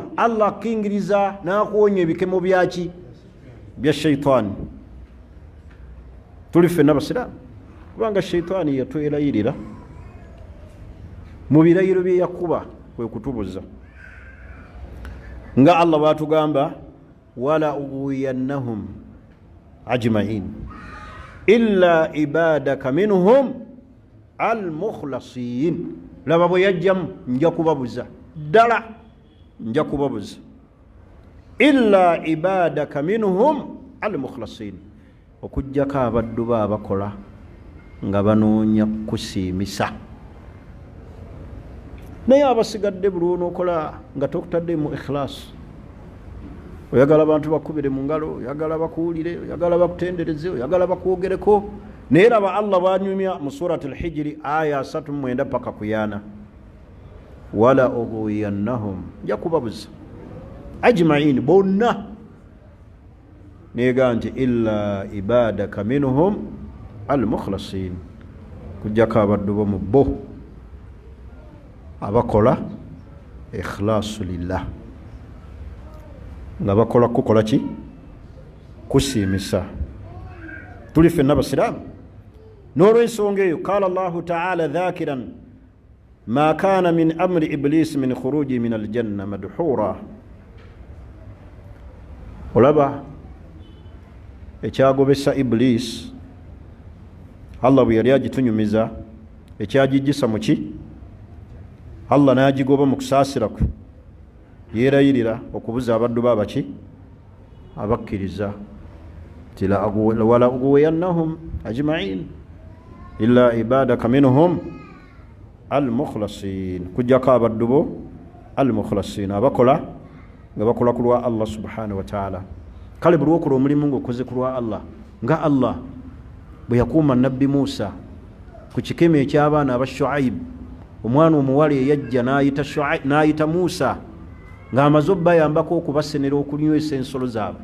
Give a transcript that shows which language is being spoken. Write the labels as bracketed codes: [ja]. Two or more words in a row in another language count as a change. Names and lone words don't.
[lg] Allah akingiriza n'akuwonya ebikemo byaki? Bya shaitaani. Tuli ffenna basiraamu, kubanga shaitaani yatwerayirira mu birayiro bye yakuba kwe kutubuza nga Allah batugamba [ar] ولأغوينهم أجمعين إلا عبادك منهم المخلصين. [lg] Laba bwe yajjamu nja kubabuza ddala, nja kubabuza [ar] إلا عبادك منهم المخلصين, [lg] okujjako abaddu ba abakola nga banoonya kusiimisa naye abasigadde buli onookola nga tokutaddemu ikhilasi. Oyagala abantu bakubire mu ngalo, oyagala bakuwulire, oyagala bakutendereze, oyagala bakwogereko. Naye raba Allah bwanyumya mu surati al-Hijri aya 39 paka kuyana, [ar] ولأغوينهم, [lg] nja kubabuza ajma'in bonna, nega nti [ar] إلا عبادك منهم المخلصين, [lg] kujjako abaddu bo mu bo abakola [ar] إخلاص لله, [lg] nga bakola kukola ki? Kusiimisa. Tuli ffenna basiraamu. N'olw'ensonga eyo [ar] قال الله تعالى ذاكرا ما كان من أمر إبليس من خروج من الجنة مذءوما. [lg] Olaba ekyagobesa Iblis, Allah bwe yali agitunyumiza, ekyagijjisa mu ki? Allah n'agigoba mu kusaasira kwe, yeerayirira okubuza abaddu babaki? [ar] Abakkiriza. ولأغوينهم أجمعين إلا عبادك منهم المخلصين, [lg] kujjako abaddu bo al-mukhlasin, abakola nga bakola ku lwa Allah [ar] سبحانه وتعالى. [lg] Kale buli okola omulimu ng'okoze ku lwa Allah, nga Allah bwe yakuuma nabbi Musa ku kikeme eky'abaana aba Shuaib, omwana omuwala eyajja n'ayita Musa ng'amaze obbayambako okubasenera okunywesa ensolo zaabwe.